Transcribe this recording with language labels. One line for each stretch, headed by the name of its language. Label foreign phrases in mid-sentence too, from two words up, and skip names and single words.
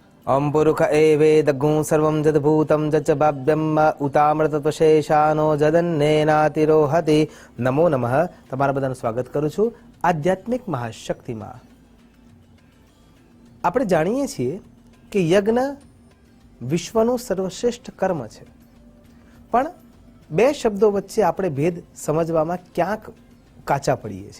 Sanskrit: ओम पुरुष एवेदगुं सर्वं जद्भूतं जच बाभ्यम उतामृतत्वशेषानो जदन्नेनातिरोहति। नमो नमः।
Gujarati: તમારા બધાનું સ્વાગત કરું છું આધ્યાત્મિક મહાશક્તિમાં। આપણે જાણીએ છીએ કે યજ્ઞ વિશ્વનું સર્વશ્રેષ્ઠ કર્મ છે, પણ બે શબ્દો વચ્ચે આપણે ભેદ સમજવામાં ક્યાંક કાચા પડીએ છીએ।